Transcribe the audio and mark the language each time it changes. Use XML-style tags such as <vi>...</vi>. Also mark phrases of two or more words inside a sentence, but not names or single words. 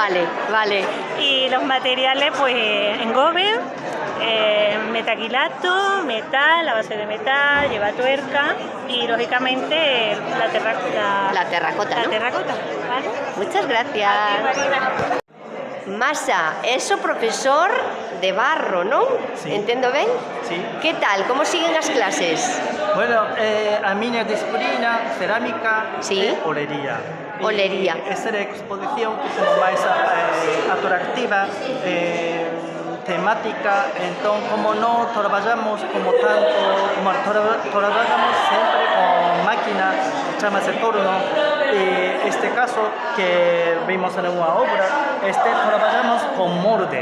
<es>Vale, vale. Y los materiales, pues engobe, metaquilato, metal, a base de metal, lleva tuerca y lógicamente la terracota. La terracota, ¿no? La terracota, ¿vale? Muchas gracias.</es> <gl>Masa, es o profesor de barro, ¿no? Sí. Entendo ben? Sí. Que tal? Como siguen as clases? Bueno, a miña disciplina cerámica e olería. Olería. Esta é a exposición que como máis atractiva, temática, entón como non traballamos como tanto, como traballamos sempre con máquina, chamase torno, e este caso que vimos en unha obra, traballamos con molde.</gl>